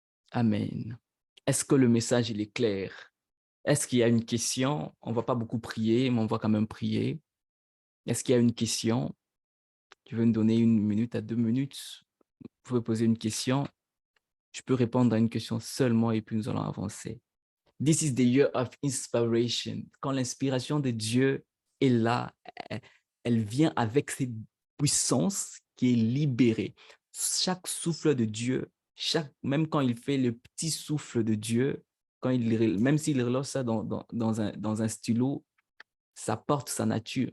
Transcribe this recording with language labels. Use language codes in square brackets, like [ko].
[fr] Amen. Est-ce que le message il est clair? Est-ce qu'il y a une question? On ne va pas beaucoup prier, mais on va quand même prier. Est-ce qu'il y a une question? Tu veux me donner 1 minute à 2 minutes? Vous pouvez poser une question. Je peux répondre à une question seulement et puis nous allons avancer. [en] This is the year of inspiration. [fr] Quand l'inspiration de Dieu est là, elle vient avec cette puissance qui est libérée. Chaque souffle de Dieu, même quand il fait le petit souffle de Dieu, même s'il relâche ça dans un stylo, ça porte sa nature.